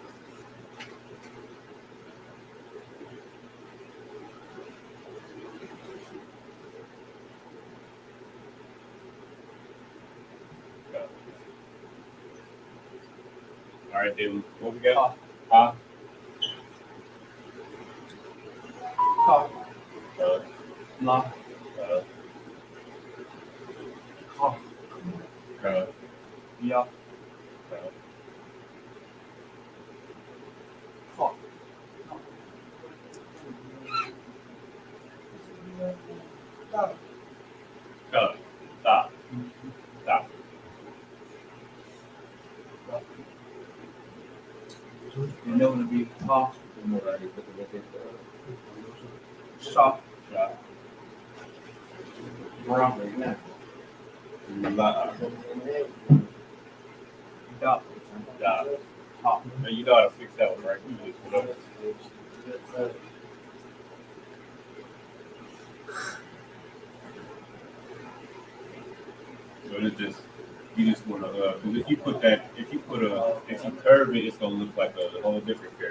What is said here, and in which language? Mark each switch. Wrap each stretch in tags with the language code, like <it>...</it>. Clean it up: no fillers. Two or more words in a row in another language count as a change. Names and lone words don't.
<en>All right, then what we got? Ka. La. Ka. Ya. Ka. Stop. Stop. You know to be ka. Shop. Brown. La. Da. Ha. Now you know how to fix that one, right? You just put up. So it's just you just want to because if you curve it, it's gonna look like a whole different character.</en>